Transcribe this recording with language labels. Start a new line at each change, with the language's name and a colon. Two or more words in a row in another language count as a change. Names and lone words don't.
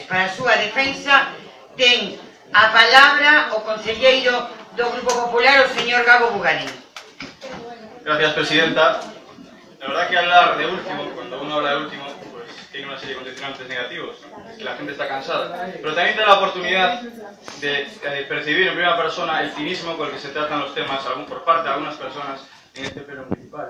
Galician: Para a súa defensa ten a palabra o concelleiro do Grupo Popular, o señor Gago Bugarín.
Spanish: Gracias, presidenta. La verdad que hablar de último, cuando uno habla de último, pues tiene una serie de condicionantes negativos, es que la gente está cansada. Pero también te da la oportunidad de percibir en primera persona el cinismo con el que se tratan los temas por parte de algunas personas en este pleno municipal.